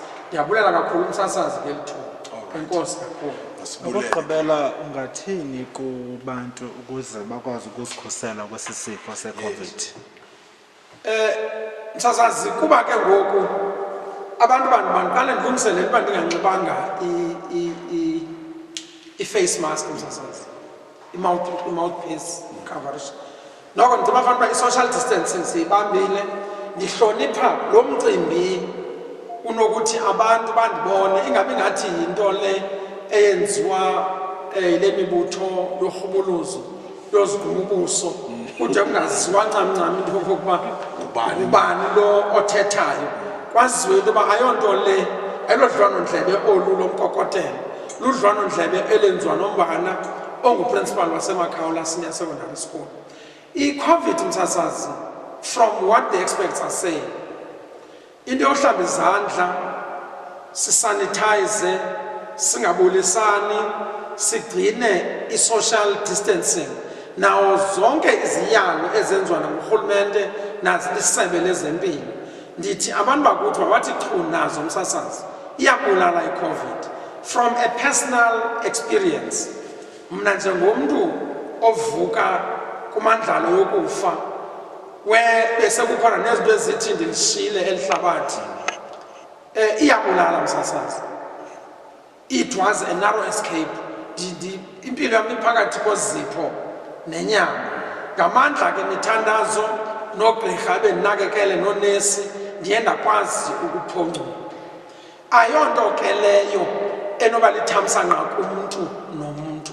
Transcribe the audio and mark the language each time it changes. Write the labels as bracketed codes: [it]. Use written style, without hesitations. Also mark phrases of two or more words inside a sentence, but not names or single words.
[xh] Ndiyabulela kakhulu umsasazi ngeli thuba. Enkosi kakhulu. Ukugqibela ungathini kubantu ukuze bakwazi ukuzikhusela kwesi sifo se-COVID? Msasazi kuba ke ngoku abantu bandiqale ndilungiselele uba ndinganxibanga i- [en] face mask [xh] msasazi, i- [en] mouthpiece coverage. [xh] Noko ndibafana uba i- [en] social distancing [xh] siyibambile, ndihlonipha lo mcimbi unokuthi abantu bandibone ingabi ngathi yinto le eyenziwa yile mibutho yorhubuluzo yozigumubuso kunje kungaziwa ncamncam into yokokuba ubani lo othethayo, kwaziwe into yoba ayonto le ayilodlwanondlebe olu lomkokotelo, ludlwanondlebe elenziwa noMbana onguprincipal waseMakaula Senior Secondary School. I-COVID msasazi, [en] from what the experts are saying, [xh] into yohlamba izandla, sisanitize, singabulisani, sigcine i- [en] social distancing, [xh] nawo zonke iziyalo ezenziwa ngurhulumente nazisebe lezempilo. Ndithi abantu bakuthi bathi chu nazo msasazi iyabulala i-COVID. [en] From a personal experience, [xh] mna njengomntu ovuka kumandlalo yokufa bese kukhona nezinto ezithi ndilishile elihlabathi, iyabulala msasazi. [en] It was a narrow escape. [xh] Impilo yami iphakathi kozipho nenyama. Ngamandla ke mithandazo nogqirha bendinakekele nonesi ndiye ndakwazi ukuphonca. Ayonto ke leyo enoba lithamsa ngqa kumuntu nomuntu.